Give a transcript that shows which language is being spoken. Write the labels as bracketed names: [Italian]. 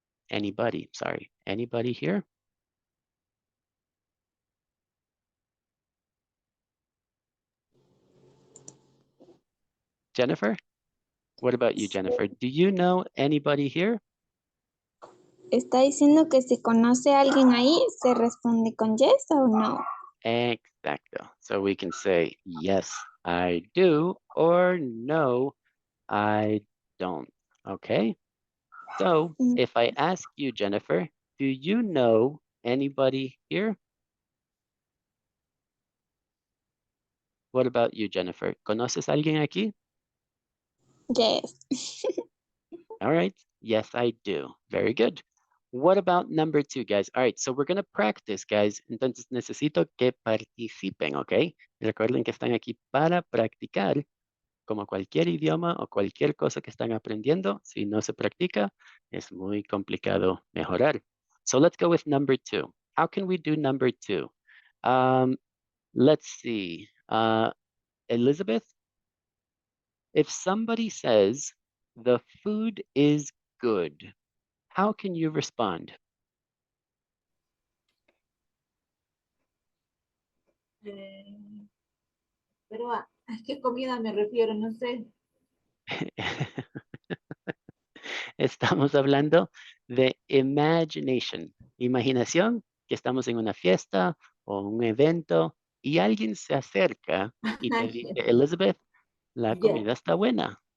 [English] Anybody, sorry, anybody here? Jennifer? What about you, Jennifer? Do you know anybody here? [Spanish] ¿Está diciendo que si conoce a alguien ahí, se responde con yes o no? Exacto. [English] So we can say, yes, I do, or no, I don't. Okay? So if I ask you, Jennifer, do you know anybody here? What about you, Jennifer? [Spanish] ¿Conoces a alguien aquí? [English] Yes. All right. Yes, I do. Very good. What about number two, guys? All right, so we're going to practice, guys. [Spanish] Entonces necesito que participen, ¿ok? Recuerden que están aquí para practicar, como cualquier idioma o cualquier cosa que están aprendiendo. Si no se practica, es muy complicado mejorar. [English] So let's go with number two. How can we do number two? Let's see. Elizabeth, if somebody says the food is good, how can you respond? [Spanish] Pero ¿a qué comida me refiero? No sé. Estamos hablando de imagination, imaginación, que estamos en una fiesta o un evento y alguien se acerca y te dice, Elizabeth, la comida está buena.